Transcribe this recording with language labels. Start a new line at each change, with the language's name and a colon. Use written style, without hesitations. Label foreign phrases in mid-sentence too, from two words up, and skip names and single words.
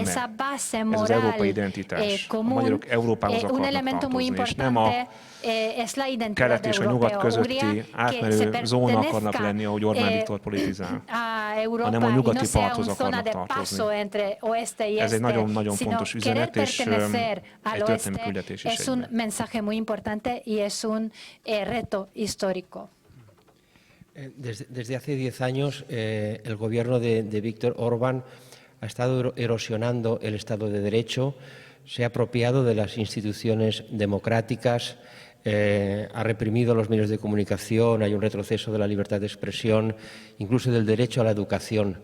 Hungarian: Ez az európai identitás. A magyarok Európához akarnak tartozni, és nem a kelet és a nyugat közötti átmenő zóna akarnak lenni, ahogy Orbán Viktor politizál, hanem a nyugati parthoz akarnak tartozni. Ez egy nagyon-nagyon fontos üzenet, és egy történelmi küldetés is egyben.
Spanish: Desde hace 10 años, el gobierno de Viktor Orbán ha estado erosionando el Estado de Derecho, se ha apropiado de las instituciones democráticas, ha reprimido los medios de comunicación, hay un retroceso de la libertad de expresión, incluso del derecho a la educación.